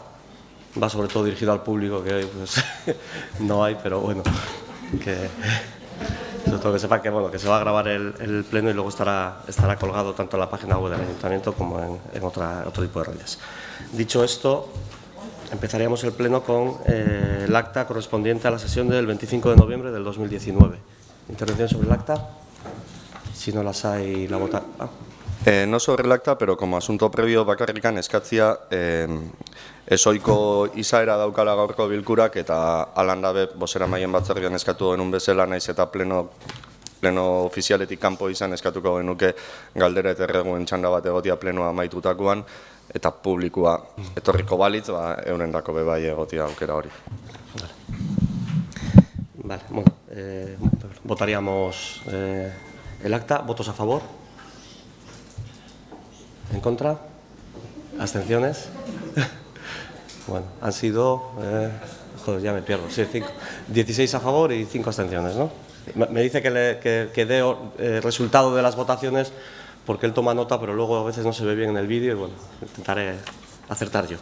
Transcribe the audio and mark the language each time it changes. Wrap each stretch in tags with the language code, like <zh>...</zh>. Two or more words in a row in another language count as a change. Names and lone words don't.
<es>Va sobre todo dirigido al público, que hoy pues, no hay, pero bueno, que sobre todo que sepa que, bueno, que se va a grabar el pleno y luego estará colgado tanto en la página web del Ayuntamiento como en otro tipo de redes. Dicho esto, empezaríamos el pleno con el acta correspondiente a la sesión del 25 de noviembre del 2019. ¿Intervención sobre el acta? Si no las hay, la vota. No sobre el acta, pero como asunto previo</es> <eu>bakarrikan eskatzia ezoiko izaera daukala gaurko bilkurak eta alandabe bozeramaien batzordean eskatu genuen bezala naiz eta pleno ofizialetik kanpo izan eskatuko genuke galdera eta erreguen txanda bat egotia plenoa amaitutakoan eta publikoa etorriko balitz, eurendako bebai egotia aukera hori.</eu> <es>Vale, bueno, votaríamos el acta. ¿Votos a favor? ¿En contra? ¿Abstenciones? Bueno, han sido, joder, ya me pierdo, sí, 16 a favor y 5 abstenciones, ¿no? Me dice que dé el resultado de las votaciones porque él toma nota, pero luego a veces no se ve bien en el vídeo y bueno, intentaré acertar yo.</es>